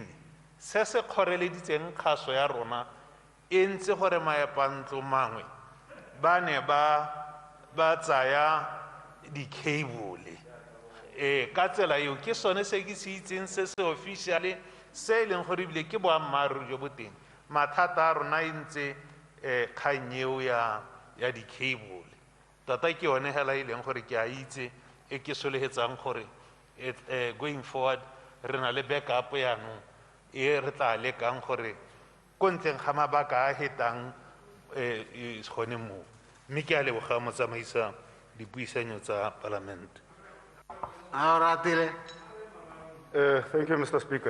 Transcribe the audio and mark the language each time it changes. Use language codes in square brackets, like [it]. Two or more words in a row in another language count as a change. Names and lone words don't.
[tn] se se kgoreleditseng kgaso ya rona e ntse gore maepantlo mangwe ba ne ba tsaya di-cable ka tsela eo ke sone se ke se itseng se se officially se e leng gore ebile ke boammaaruri jo bo teng mathata a rona e ntse kgang eo ya di-cable tota ke yone hela e leng gore ke a itse e ke sologetsang gore [en] going forward [tn] re na le backup yanong e re tla lekang gore ko ntleng ga mabaka a hetang gone moo mme ke a leboga motsamaisa dipuisanyo tsa palamente [en] Thank you, Mr. Speaker.